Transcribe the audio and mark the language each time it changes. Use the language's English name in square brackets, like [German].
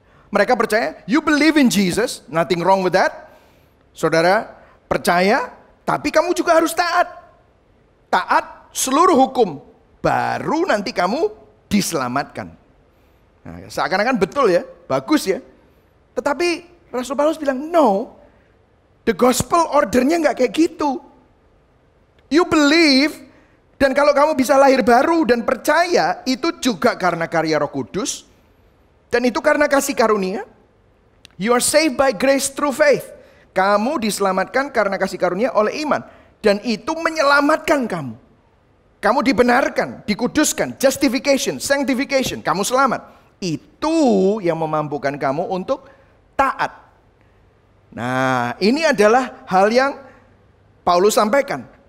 [English] Mereka percaya, you believe in Jesus, nothing wrong with that. [Indonesian] Saudara percaya, tapi kamu juga harus taat. Taat seluruh hukum, baru nanti kamu diselamatkan. Nah, seakan-akan betul ya, bagus ya. Tetapi Rasul Paulus bilang, [English] no, the gospel [Indonesian] ordernya nggak kayak gitu. [English] You believe, [Indonesian] dan kalau kamu bisa lahir baru dan percaya, itu juga karena karya Roh Kudus, dan itu karena kasih karunia. [English] You are saved by grace through faith. [Indonesian] Kamu diselamatkan karena kasih karunia oleh iman, dan itu menyelamatkan kamu. Kamu dibenarkan, dikuduskan, justification, sanctification, kamu selamat. Itu yang memampukan kamu untuk taat. Nah, ini adalah hal yang Paulus sampaikan.